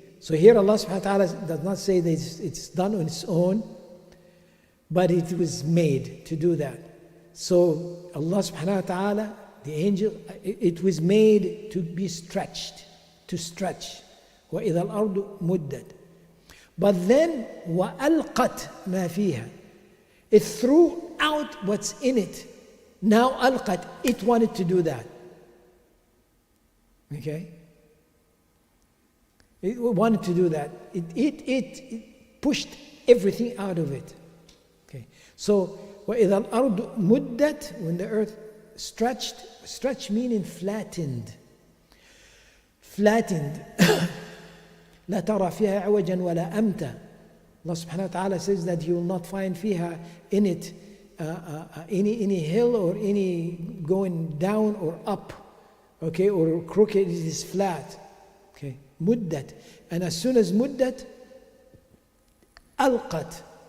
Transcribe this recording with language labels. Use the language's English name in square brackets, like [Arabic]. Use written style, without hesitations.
[English] So here Allah subhanahu wa ta'ala does not say that it's done on its own, but it was made to do that. So Allah subhanahu wa ta'ala, the angel, it was made to be stretched, to stretch. [Arabic] وَإِذَا الْأَرْضُ مُدَّتْ. [English] But then [Arabic] وَأَلْقَتْ مَا فِيهَا. [English] It threw out what's in it. Now أَلْقَتْ, it wanted to do that. Okay? It wanted to do that. It pushed everything out of it. Okay. So, [Arabic] وَإِذَا الْأَرْضُ مُدَّتْ, [English] when the earth stretched meaning flattened. Flattened. [Arabic] لا ترى فيها عوجا ولا أمتا. [English] Allah subhanahu wa ta'ala says that you will not find فيها in it any hill or any going down or up. Okay, or crooked, it is flat. Okay, muddat. And as soon as muddat, alqat.